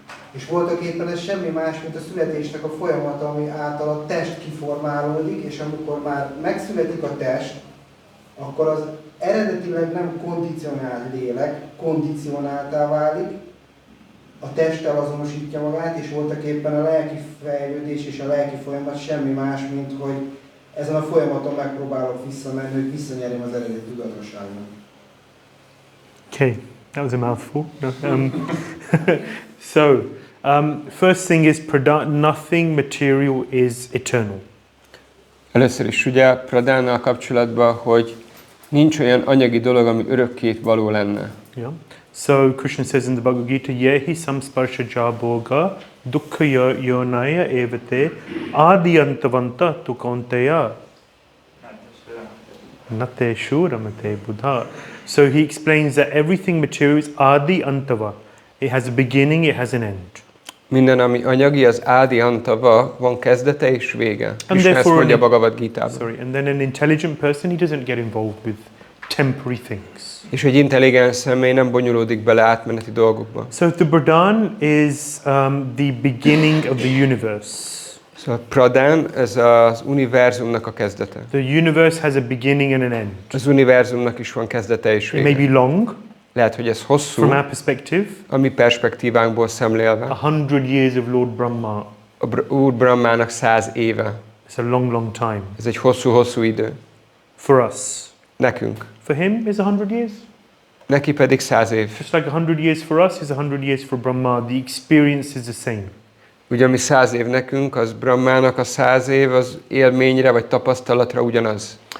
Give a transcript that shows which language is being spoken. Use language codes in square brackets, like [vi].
[hu] és voltak éppen ez semmi más, mint a születésnek a folyamata, ami által a test kiformálódik, és amikor már megszületik a test, akkor az eredetileg nem kondicionált lélek, kondicionáltá válik, a testtel azonosítja magát, és voltak éppen a lelki fejlődés és a lelki folyamat semmi más, mint hogy ezen a folyamaton megpróbálok visszamenni, hogy visszanyerjem az eredeti tudatosságot. [en] Okay, that was a mouthful. So, first thing is nothing material is eternal. [hu] Először is ugye Pradánnal kapcsolatban, hogy nincs olyan anyagi dolog, ami örökké való lenne. [en] Yeah. So Krishna says in the Bhagavad Gita, [sa] Yehi samsparsha jabhoga dukkha yonaya evate adiyantavanta tukonteya nate shuramate buddha. [en] So he explains that everything material is adi antava. It has a beginning, it has an end. [hu] Minden, ami anyagi, az ádi antava, van kezdete és vége. És ezt mondja a Bhagavad Gitában. [en] Sorry, and then an intelligent person, he doesn't get involved with temporary things. [hu] És egy intelligens személy nem bonyolódik bele átmeneti dolgokba. [en] So the Pradhan is the beginning of the universe. [hu] Szóval Pradhan, ez az univerzumnak a kezdete. [en] The universe has a beginning and an end. [hu] Az univerzumnak is van kezdete és vége. [en] It may be long. [hu] Lehet, hogy ez hosszú. [en] From our perspective. [hu] A mi perspektívánkból szemlélve. [en] 100 years of Lord Brahma. [hu] Úr Brahmának 100 éve. [en] It's a long, long time. [hu] Ez egy hosszú idő. [en] For us. [hu] Nekünk. [en] For him is 100 years. [hu] Neki pedig 100 év. [en] Just like 100 years for us is 100 years for Brahma. The experience is the same. [hu] Ugye ami 100 év nekünk, az Brahmának a 100 év, az élményre vagy tapasztalatra ugyanaz.